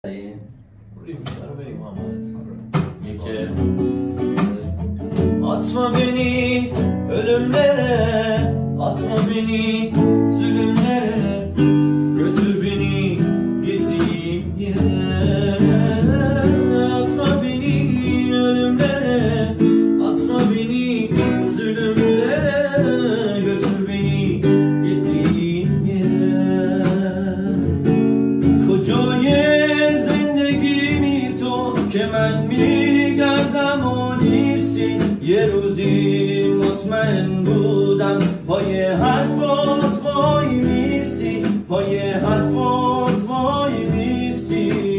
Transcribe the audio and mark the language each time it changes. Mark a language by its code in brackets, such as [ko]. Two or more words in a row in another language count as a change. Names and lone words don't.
[fa] ریمیکس رو بریم محمد. [tr] یکی atma beni ölümlere, atma beni zulümlere, götür beni gittiğim yere. Atma beni ölümlere, atma beni zulümlere, götür beni gittiğim yere. [fa] کجای زندگیمی تو که من میگردم و نیستی یه روزی مطمئن بودم پای حرفات وای میستی پای حرفات وای میستی